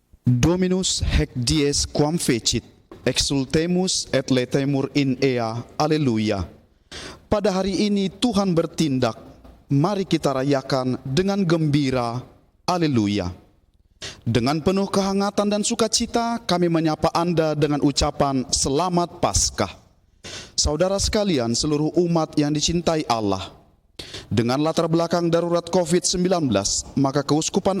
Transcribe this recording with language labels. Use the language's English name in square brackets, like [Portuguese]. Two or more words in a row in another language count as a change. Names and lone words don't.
[Latin] Dominus hec dies quam fecit, exultemus et letemur in ea, Alleluia. [Indonesian] Pada hari ini Tuhan bertindak, mari kita rayakan dengan gembira, Alleluia. Dengan penuh kehangatan dan sukacita kami menyapa Anda dengan ucapan Selamat Paskah. Saudara sekalian, seluruh umat yang dicintai Allah, dengan latar belakang darurat COVID-19, maka Keuskupan